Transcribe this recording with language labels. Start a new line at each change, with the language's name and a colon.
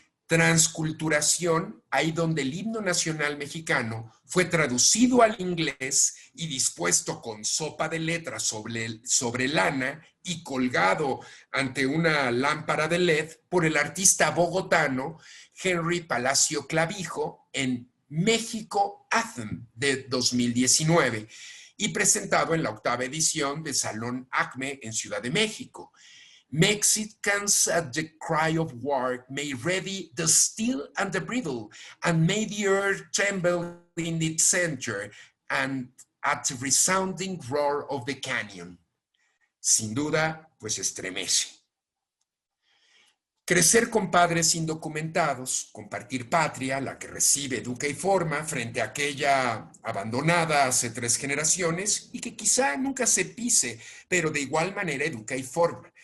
Spanish: Transculturación, ahí donde el himno nacional mexicano fue traducido al inglés y dispuesto con sopa de letras sobre lana y colgado ante una lámpara de LED por el artista bogotano Henry Palacio Clavijo en México Anthem de 2019 y presentado en la 8ª edición de Salón Acme en Ciudad de México.
English: Mexicans at the cry of war made ready the steel and the bridle, and made the earth tremble in its center, and at the resounding roar of the canyon.
Spanish: Sin duda, pues estremece. Crecer con padres indocumentados, compartir patria, la que recibe, educa y forma, frente a aquella abandonada hace 3 generaciones y que quizá nunca se pise, pero de igual manera educa y forma.